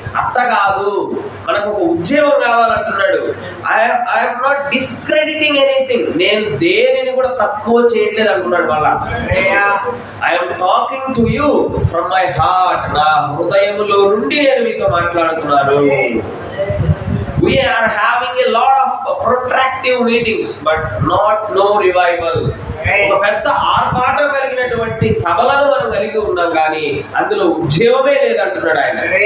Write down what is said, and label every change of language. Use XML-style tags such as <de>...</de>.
<te>అట్ట కాదు, మనకు ఒక ఉద్యోగం కావాలంటున్నాడు.</te> <en>I'm not discrediting anything,</en> <te>నేను దేనిని కూడా తక్కువ చేయట్లేదు అంటున్నాడు.</te> <en>మళ్ళా I'm talking to you from my heart,</en> <te>నా హృదయములో నుండి నేను మీతో మాట్లాడుతున్నాను.</te> <en>We are having a lot of protractive meetings but no revival.</en> <te>ఒక పెద్ద ఆర్భాటం కలిగినటువంటి సభలను మనం కలిగి ఉన్నాం కానీ అందులో ఉద్యోగమే లేదంటున్నాడు ఆయన.</te>